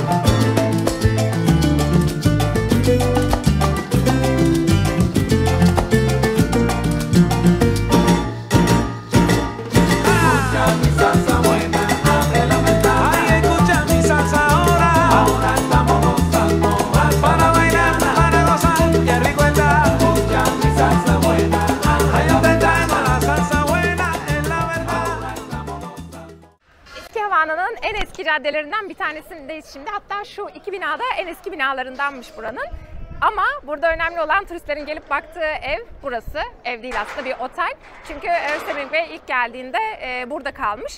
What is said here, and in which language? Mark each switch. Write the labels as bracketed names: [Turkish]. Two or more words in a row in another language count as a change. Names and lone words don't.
[Spanish] Escucha mi salsa buena, abre la ventana. Ay, escucha mi salsa ahora. Ahora estamos gozando para bailar, para gozar. Qué rico está. Escucha mi salsa buena. Ay, donde está la salsa buena, es la verdad. [Turkish] Eski Havana'nın en eski caddelerinden bir tanesindeyiz şimdi. Hatta şu iki binada en eski binalarındanmış buranın. Ama burada önemli olan turistlerin gelip baktığı ev burası. Ev değil aslında, bir otel. Çünkü Öztürk Bey ilk geldiğinde burada kalmış.